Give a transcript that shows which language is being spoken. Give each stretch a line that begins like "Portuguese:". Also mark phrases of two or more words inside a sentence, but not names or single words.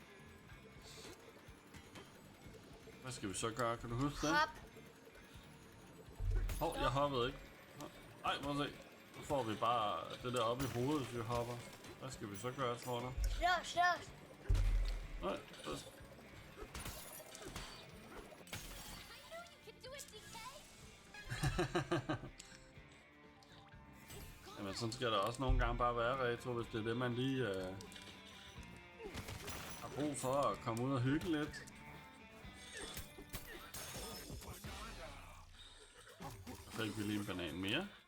Danish: Hvad skal vi så gøre? Kan du huske det? Hop. Hov, jeg hoppede ikke. Ej, må se. Nu får vi bare det der oppe i hovedet, hvis vi hopper. Hvad skal vi så gøre, tror du? Slås. Nej,
English: You can do it, DK!
Danish: Jamen, sådan skal der også nogle gange bare være, Retro, hvis det er det, man lige har brug for at komme ud og hygge lidt. Så fik vi lige en banan mere.